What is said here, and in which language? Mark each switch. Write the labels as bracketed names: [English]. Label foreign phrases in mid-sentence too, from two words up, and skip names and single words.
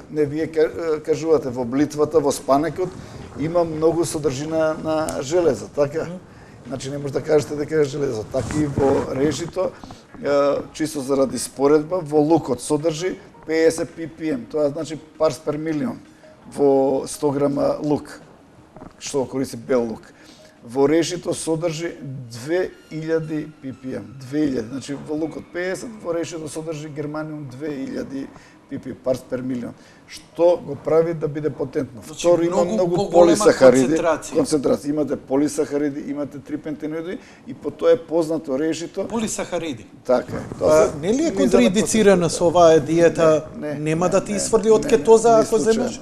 [Macedonian] Не, вие кажувате во блитвата, во спанекот има многу содржина на железо, така? Значи не може да кажете дека е железо. Така и во решито, чисто заради споредба, во лукот содржи 50 ppm, тоа значи [English] parts per million [Macedonian] во 100 грама лук, што користи бел лук. Во решито содржи 2000 ppm, 2000, значи во лукот 50, во решито содржи германиум 2000 ppm, [English] parts per million, [Macedonian] што го прави да биде потентно. Второ, има многу полисахариди, концентрација. Имате полисахариди, имате трипентеноиди и по тоа е познато решито. Полисахариди. Така е. Нели е контраиндицирана со оваа диета? Нема да ти исфрли од кетоза ако земеш?